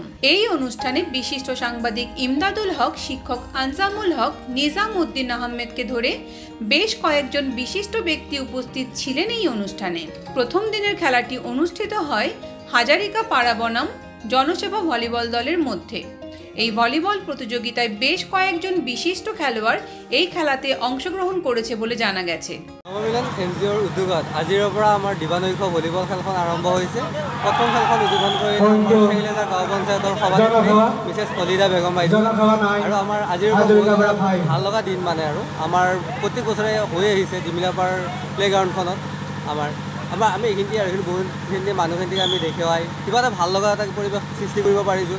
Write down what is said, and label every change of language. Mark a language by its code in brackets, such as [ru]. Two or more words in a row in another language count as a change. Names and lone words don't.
[bn] এই অনুষ্ঠানে বিশিষ্ট সাংবাদিক ইমদাদুল হক, শিক্ষক আনজামুল হক, নিজাম উদ্দিন আহমেদকে ধরে বেশ কয়েকজন বিশিষ্ট ব্যক্তি উপস্থিত ছিলেন। এই অনুষ্ঠানে প্রথম দিনের খেলাটি অনুষ্ঠিত হয় হাজারিকা পাড়া বনাম জনসেবা ভলিবল দলের মধ্যে। এই ভলিবল প্রতিযোগিতায় বেশ কয়েকজন বিশিষ্ট খেলোয়াড় এই খেলাতে অংশগ্রহণ করেছে বলে জানা গেছে। [as] নবমিলন এনজিঅ'ৰ উদ্যোগত আজিৰ পৰা আমাৰ দিবানৈশ ভলিবল খেলখন আৰম্ভ হৈছে। প্ৰথম খেলখন উদ্বোধন কৰি চেঙিলেজাৰ গাঁও পঞ্চায়তৰ সভাপতি মিছেছ অলিদা বেগম বাইদেউ আৰু আমাৰ আজিৰ ভাল লগা দিন মানে আৰু আমাৰ প্ৰত্যেক বছৰে হৈ আহিছে ডিমিলাপাৰ প্লেগ্ৰাউণ্ডখনত আমি এইখিনি আৰু বহুতখিনি মানুহখিনিক আমি দেখুৱাই কিবা এটা ভাল লগা এটা পৰিৱেশ সৃষ্টি কৰিব পাৰিছোঁ।